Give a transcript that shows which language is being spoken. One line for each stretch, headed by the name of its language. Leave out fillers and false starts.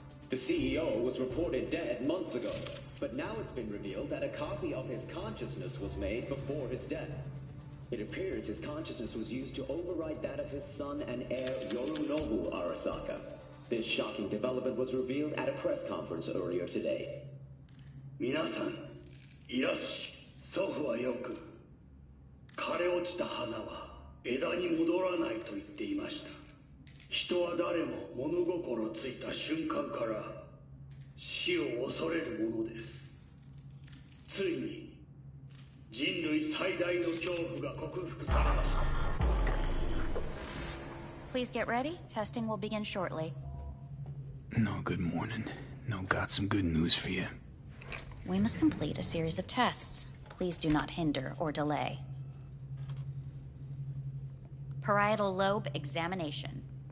English: The CEO was reported dead months ago, but now it's been revealed that a copy of his consciousness was made before his death. It appears his consciousness was used to override that of his son and heir Yorinobu Arasaka. This shocking development was revealed at a press conference earlier today.
Japanese: 皆さん、いらっしゃい。祖父はよく枯れ落ちた花は枝に戻らないと言っていました。人は誰も物心ついた瞬間から死を恐れるものです。ついに人類最大の恐怖が克服されました。
English: Please get ready. Testing will begin shortly. No, good morning. No, got some good news for you. We must complete a series of tests. Please do not hinder or delay. Parietal lobe examination.